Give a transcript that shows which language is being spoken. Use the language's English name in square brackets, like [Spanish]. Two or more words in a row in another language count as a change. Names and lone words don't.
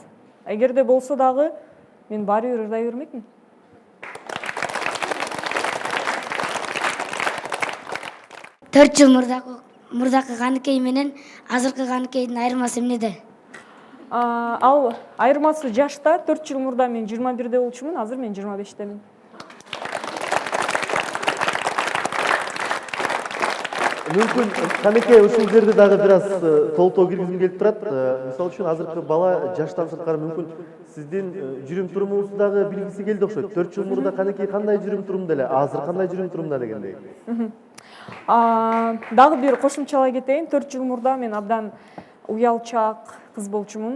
[Kyrgyz] Эгерде болсо дагы мен баары бир ырдай бермекмин. Төрт жыл мурдакы Каникей менен азыркы Каникейдин айырмасы эмнеде? Ал айырмасы жашта. 4 жыл мурда мен 21-де болчумун, азыр мен 25-темин. Мүмкін Қанекей ушул жерде дагы бир аз толтоо киргизим келип турат. Мисалы үчүн азыркы бала жаштан сырткары мүмкүн сиздин жүрүм турумуңузду дагы билгиси келди окшойт. 4 жыл мурда Қанекей кандай жүрүм турумда эле, азыр кандай жүрүм турумда дегендей. Дагы бир кошумчалай кетейин. 4 жыл мурда мен абдан уялчак кыз болчумун.